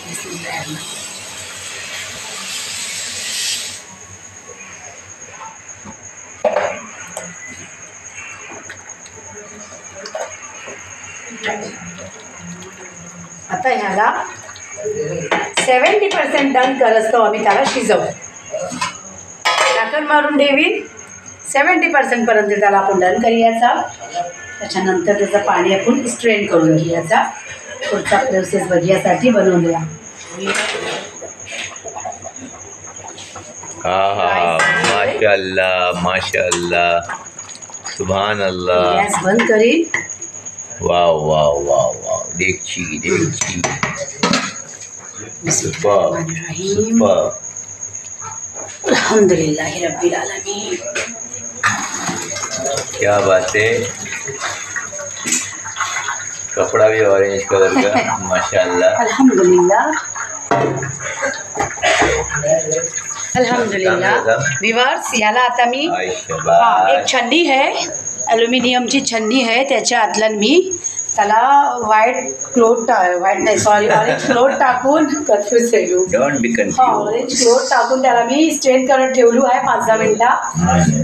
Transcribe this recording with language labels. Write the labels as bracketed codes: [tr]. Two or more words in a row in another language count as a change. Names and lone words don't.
[mr] आता ह्याला 70% डन करत आम्ही त्याला शिजवू. झाकण मारून ठेवी. 70% पर्यंत त्याला आपण डन करूयाचा. त्याच्यानंतर त्याचं पाणी आपण स्ट्रेन करून घ्यायचा. पुढचा प्रोसेस बघण्यासाठी बनवूया. [ar] ما شاء الله ما شاء الله سبحان الله. [mr] गॅस बंद करीन. [en] wow wow wow wow. देखची super super. [ar] الحمد لله رب العالمين. [hi] क्या बात है. कपड़ा भी [en] orange colour [hi] का माशाअल्लाह. [ar] الحمد لله الحمد لله. [mr] व्यूअर्स याला आता मी एक छन्नी आहे, ॲल्युमिनियमची छन्नी आहे, त्याच्या आतलं मी त्याला [en] orange cloth [mr] टाकून कन्फ्यूज झालो. [en] don't be confuse. orange cloth [mr] टाकून त्याला मी स्ट्रेन करत ठेवलो आहे 5-10 मिनिटं.